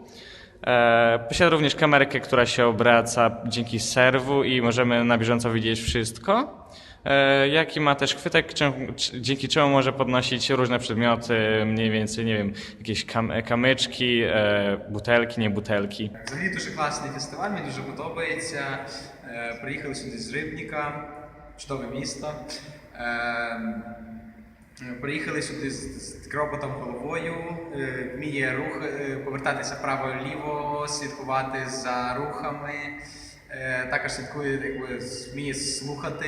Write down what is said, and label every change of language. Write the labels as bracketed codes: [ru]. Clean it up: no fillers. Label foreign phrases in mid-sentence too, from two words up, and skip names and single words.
[pl] Posiada również kamerkę, która się obraca dzięki serwu i możemy na bieżąco widzieć wszystko. Jaki ma też chwytek, dzięki czemu może podnosić różne przedmioty, mniej więcej, nie wiem, jakieś kamyczki, butelki, nie butelki. [uk] Взагалі дуже класний фестиваль, мені дуже подобається. Приїхали сюди з Рибніка, чудове місто. Приїхали сюди з роботом головою, вміє повертатися право-ліво, слідкувати за рухами, також вміє слухати.